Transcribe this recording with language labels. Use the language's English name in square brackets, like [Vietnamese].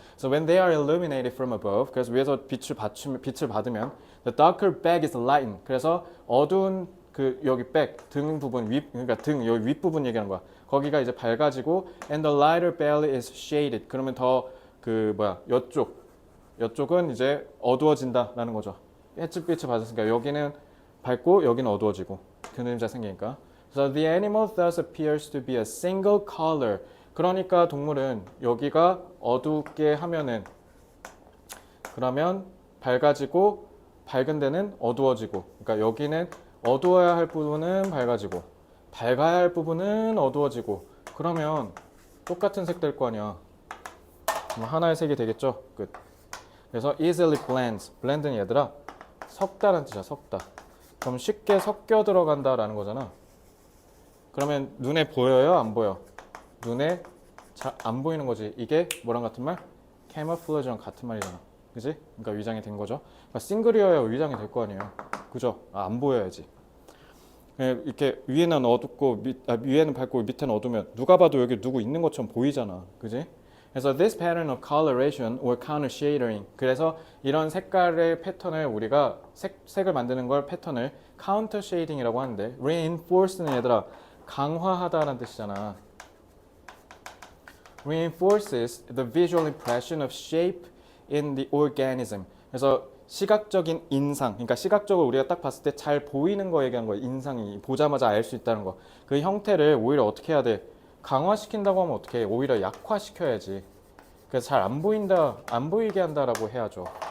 [English] So when they are illuminated from above. [Korean] 그래서 위에서 빛을 받으면 [English] the darker back is lightened. [Korean] 그래서 어두운 그 여기 back 등 부분 그러니까 등 여기 윗 부분 얘기하는 거야. 거기가 이제 밝아지고 [English] and the lighter belly is shaded. [Korean] 그러면 더 그 뭐야 여쪽은 이제 어두워진다라는 거죠. 햇빛을 받았으니까 여기는 밝고 여기는 어두워지고 그림자 생기니까. [English] So the animal thus appears to be a single color. [Korean] 그러니까 동물은 여기가 어둡게 하면은 그러면 밝아지고 밝은 데는 어두워지고. 그러니까 여기는 어두워야 할 부분은 밝아지고 밝아야 할 부분은 어두워지고. 그러면 똑같은 색 될 거 아니야. 그럼 하나의 색이 되겠죠. 끝. [English] 그래서 easily blends. [Korean] blend는 얘들아 섞다라는 뜻이야. 섞다. 그럼 쉽게 섞여 들어간다라는 거잖아. 그러면 눈에 보여요? 안 보여? 눈에 잘 안 보이는 거지. 이게 뭐랑 같은 말? camouflage랑 같은 말이잖아. 그지? 그러니까 위장이 된 거죠. 그러니까 싱글이어야 위장이 될 거 아니에요. 그죠? 안 보여야지. 이렇게 위에는 어둡고 위에는 밝고 밑에는 어두면 누가 봐도 여기 누구 있는 것처럼 보이잖아. 그지? 그래서 [English] this pattern of coloration or counter shading. [Korean] 그래서 이런 색깔의 패턴을 우리가 색을 만드는 걸 패턴을 counter shading이라고 하는데 reinforce는 얘들아 강화하다라는 뜻이잖아. [English] reinforces the visual impression of shape in the organism. [Korean] 그래서 시각적인 인상, 그러니까 시각적으로 우리가 딱 봤을 때 잘 보이는 거 얘기하는 거야. 인상이 보자마자 알 수 있다는 거. 그 형태를 오히려 어떻게 해야 돼? 강화시킨다고 하면 어떻게 해? 오히려 약화시켜야지. 그래서 잘 안 보인다, 안 보이게 한다라고 해야죠.